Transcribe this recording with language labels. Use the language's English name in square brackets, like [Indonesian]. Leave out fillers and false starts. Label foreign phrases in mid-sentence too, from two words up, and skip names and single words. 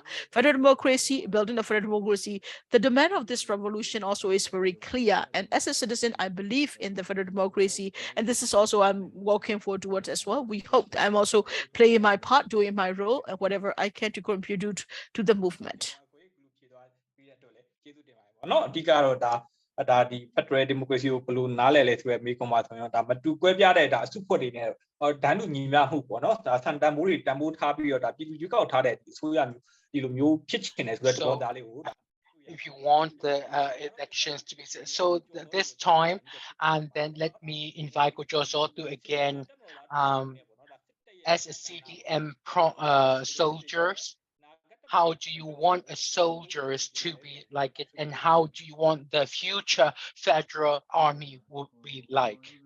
[English] Federal democracy, building a federal democracy. The demand of this revolution also is very clear, and as a citizen, I believe in the federal democracy, and this is also I'm working forward towards as well. We hope I'm also playing my part, doing my role, and whatever I can to contribute to the movement. [Burmese] ဒါဒီ [English] Federal Democracy [Burmese] ကိုဘယ်လိုနားလည်လဲဆိုရယ်မိကွန်ပါဆိုရင်ဒါမတူကွဲပြားတဲ့ဒါအစုဖွဲ့တွေနဲ့ဒန်းတူညီမျှမှုပေါ့နော်ဒါစံတန်ဖိုးတွေတန်ဖိုးထားပြီးတော့ဒါပြည်သူရွေးကောက်ထားတဲ့အစိုးရမျိုးဒီလိုမျိုးဖြစ်ချင်တယ်ဆိုတဲ့သဘောသားလေးကို [English] If you want the elections to be so this time, and then let me invite Gojosotu again, as a CDM soldiers. How do you want a soldiers to be like it, and how do you want the future federal army would be like?